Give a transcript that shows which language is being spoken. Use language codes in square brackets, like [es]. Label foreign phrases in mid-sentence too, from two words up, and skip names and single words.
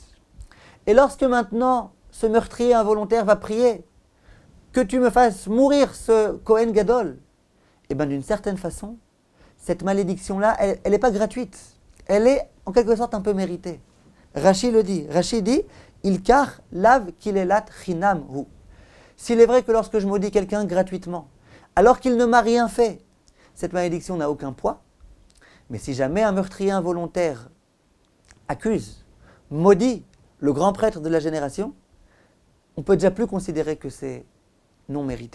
[fr] Et lorsque maintenant ce meurtrier involontaire va prier que tu me fasses mourir ce Kohen Gadol, et bien d'une certaine façon, cette malédiction-là, elle n'est pas gratuite. Elle est en quelque sorte un peu méritée. Rashi le dit. Rashi dit, [he] אי כר לאו קללת חינם הוא. [fr] S'il est vrai que lorsque je maudis quelqu'un gratuitement, alors qu'il ne m'a rien fait, cette malédiction n'a aucun poids. Mais si jamais un meurtrier involontaire accuse, maudit le grand prêtre de la génération, on ne peut déjà plus considérer que c'est non mérité.